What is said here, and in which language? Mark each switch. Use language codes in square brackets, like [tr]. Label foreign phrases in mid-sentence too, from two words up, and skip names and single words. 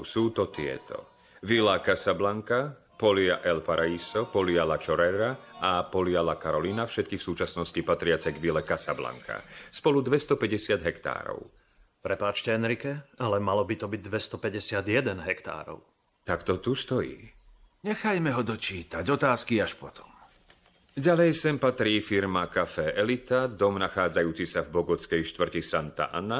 [sk] Sú to tieto: Villa Casablanca, Polia El Paraíso, Polia La Chorrera a Polia La Carolina, všetky v súčasnosti patriace k Ville Casablanca. Spolu 250 hektárov. Prepáčte, Enrique, ale malo by to byť 251 hektárov. Tak to tu stojí. Nechajme ho dočítať, otázky až potom. Ďalej sem patrí firma Café Elita, dom nachádzajúci sa v bogotskej štvrti Santa Ana.